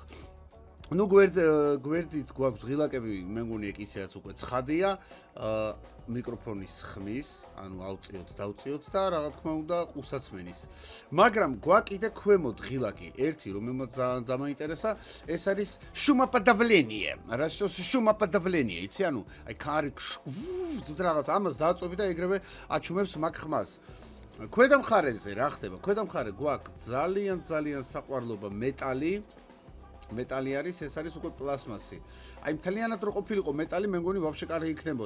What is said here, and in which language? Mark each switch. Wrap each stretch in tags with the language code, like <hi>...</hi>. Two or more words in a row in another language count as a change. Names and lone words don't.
<ka>ნუ გვერდით გვაქვს ღილაკები, მე მგონი ეგ ისეაც უკვე ცხადია, მიკროფონის ხმის, ანუ ავწიოთ, დავწიოთ და რა თქმა უნდა ყურსაცმენის. მაგრამ გვაკიდე ქვემოთ ღილაკი, ერთი რომელმაც ძალიან დამაინტერესა, ეს არის шумоподавление.</ka> <ru>Расчёс шумоподавление,</ru> <ka>იცი, ანუ აი კარი რაღაც ამას დააწვევი და ეგრევე აჩუმებს მაგ ხმას. ქვედა მხარეზე რა ხდება? ქვედა მხარე გვაქვს ძალიან საყვარლობა მეტალი არის, ეს არის უკვე პლასმასი. აი მთლიანად რო ყოფილიყო მეტალი, მე მგონი ვაფშე კარგი იქნებოდა.</ka>